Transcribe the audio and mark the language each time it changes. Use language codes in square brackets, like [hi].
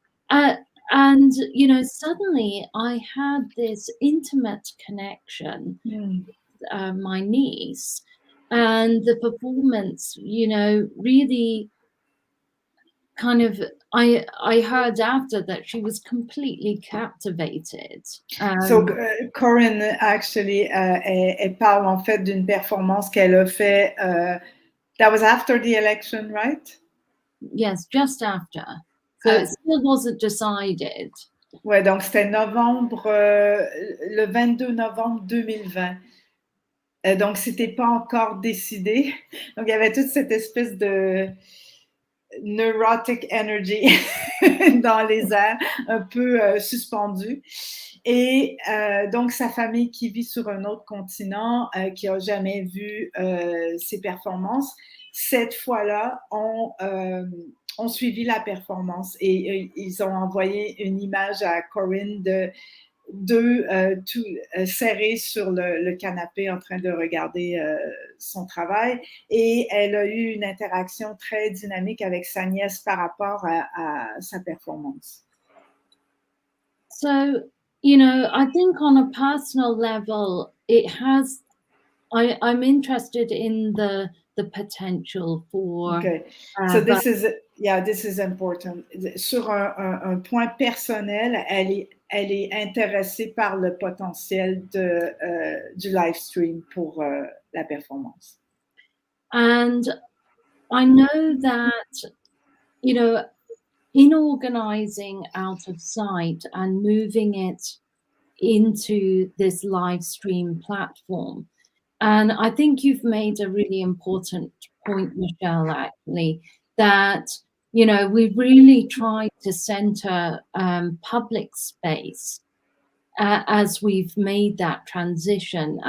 [en] And suddenly I had this intimate connection with my niece, and the performance, really kind of, I heard after that she was completely captivated. So Corinne actually [fr] elle parle en fait d'une performance qu'elle a fait. [en] That was after the election, right? Yes, just after. So it still wasn't decided. [fr] Ouais, donc c'était le 22 novembre 2020. Donc, c'était pas encore décidé. Donc, il y avait toute cette espèce de [en] neurotic energy [fr] dans les airs, un peu suspendue. Et donc, sa famille qui vit sur un autre continent, qui n'a jamais vu ses performances, cette fois-là, ont suivi la performance et ils ont envoyé une image à Corinne d'eux tout serrés sur le canapé en train de regarder son travail, et elle a eu une interaction très dynamique avec sa nièce par rapport à sa performance. [en] So, you know, I think on a personal level, it has. I'm interested in the potential for. Okay. So this is important. [fr] Sur un point personnel, elle est intéressée par le potentiel du live stream pour la performance. [en] And I know that, you know, in organizing Out of Sight and moving it into this live stream platform, and I think you've made a really important point, Michelle, actually, that, you know, we really tried to center public space as we've made that transition.